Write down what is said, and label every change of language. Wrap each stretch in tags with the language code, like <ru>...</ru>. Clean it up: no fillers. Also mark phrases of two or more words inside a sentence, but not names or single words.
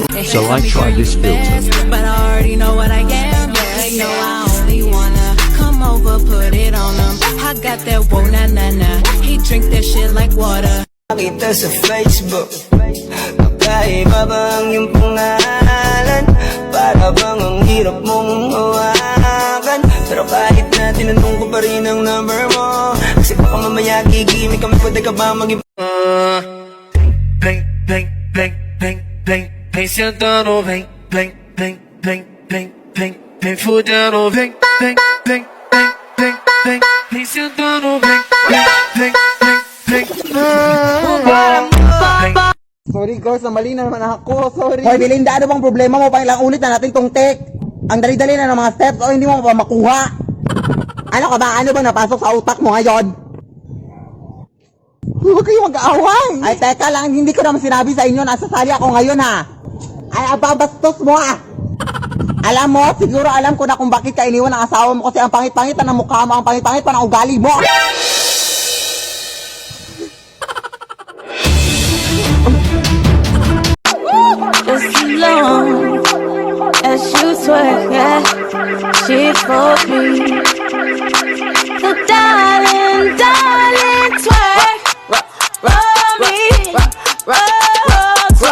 <en>So I try this filter. But I already know what I am. Yeah, you know I only wanna come over, put it on him. I got that whoa na na na. He drink that shit like water.</en> <tl>Nakita sa Facebook, magkaiba ba ang iyong pangalan? Para bang ang hirap mong hawakan? Pero kahit na tinanong ko pa rin ang number mo, kasi baka mamaya gigimik kami, pwede ka ba mag-ibig? Bang, bang, bang, bang, bang, bang, sentado, bang, bang, bang, bang, bang, bang, bang, fudendo, bang, bang, bang, bang, bang, bang, bang, sentado, bang, bang, bang, bang, bang,</tl> <en>Sorry girls,</en> <tl>mali na naman ako. Sorry. Hoy Belinda, ano bang problema mo? Pang ilang ulit na natin tong take. Ang dali-dali na ng mga steps o hindi mo pa makuha. Ano ka ba? Ano ba napasok sa utak mo ngayon? Huwag kayo mag-aaway. Ay teka lang, hindi ko naman sinabi sa inyo na sasali ako ngayon ha. Ay ababastos mo ah. Alam mo, siguro alam ko na kung bakit ka iniwan ng asawa mo kasi ang pangit-pangit na ng mukha mo, ang pangit-pangit pa ng ugali mo.</tl> <en>Just as long as you twerk, yeah, she for me. So darling, darling, twerk, roll me, twerk.</en>